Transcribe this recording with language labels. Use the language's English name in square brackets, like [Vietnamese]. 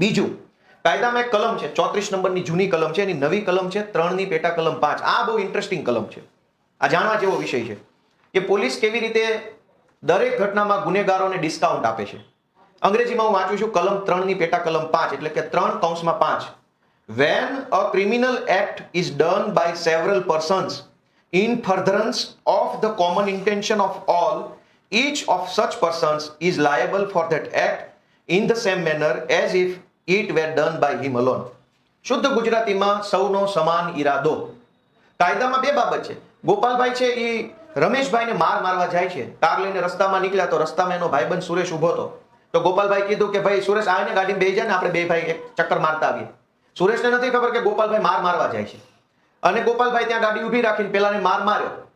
[Gujarati] બીજું, કાયદામાં એક કલમ છે 34 નંબરની જૂની કલમ છે, એની નવી કલમ છે 3 ની પેટા કલમ 5. આ બહુ ઇન્ટરેસ્ટિંગ કલમ છે, આ જાણવા જેવો વિષય છે કે પોલીસ કેવી રીતે દરેક ઘટનામાં ગુનેગારોને ડિસ્કાઉન્ટ આપે છે. અંગ્રેજીમાં હું વાંચું છું કલમ 3 ની પેટા કલમ 5, એટલે કે 3(5). [English] When a criminal act is done by several persons in furtherance of the common intention of all, each of such persons is liable for that act in the same manner as if it were done by him alone. [Gujarati] શુદ્ધ ગુજરાતીમાં સૌનો સમાન ઈરાદો. કાયદામાં 2 બાબત છે. ગોપાલભાઈ છે એ રમેશભાઈને મારવા જાય છે, કાર લઈને રસ્તામાં નીકળ્યા તો રસ્તામાં એનો ભાઈબંધ સુરેશ ઉભો હતો. તો ગોપાલભાઈ કીધું કે ભાઈ સુરેશ આવીને ગાડીમાં બેસી જાય ને આપણે 2 ભાઈ એક ચક્કર મારતા આવીએ. સુરેશને નથી ખબર કે ગોપાલભાઈ મારવા જાય છે અને ગોપાલભાઈ ત્યાં ગાડી ઊભી રાખીને પેલાને માર્યો.